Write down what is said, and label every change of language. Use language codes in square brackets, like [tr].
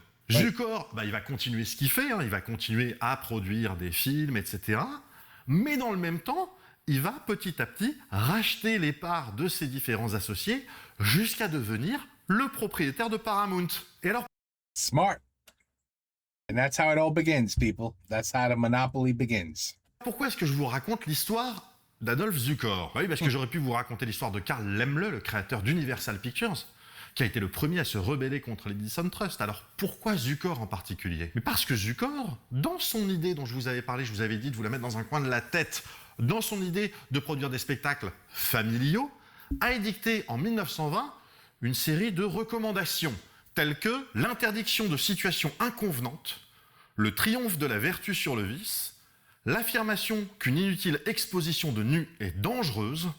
[fr] Zukor, il va continuer ce qu'il fait, il va continuer à produire des films, etc. Mais dans le même temps, il va petit à petit racheter les parts de ses différents associés jusqu'à devenir le propriétaire de Paramount. Et alors, [en] smart. And that's how it all begins, people. That's how the monopoly begins. [fr] Pourquoi est-ce que je vous raconte l'histoire d'Adolphe Zukor? Oui, parce que j'aurais pu vous raconter l'histoire de Carl Laemmle, le créateur d'Universal Pictures, qui a été le premier à se rebeller contre l'Edison Trust. Alors pourquoi Zukor en particulier? Mais parce que Zukor, dans son idée dont je vous avais parlé, je vous avais dit de vous la mettre dans un coin de la tête, dans son idée de produire des spectacles familiaux, a édicté en 1920 une série de recommandations, telles que l'interdiction de situations inconvenantes, le triomphe de la vertu sur le vice, l'affirmation qu'une inutile exposition de nus est dangereuse.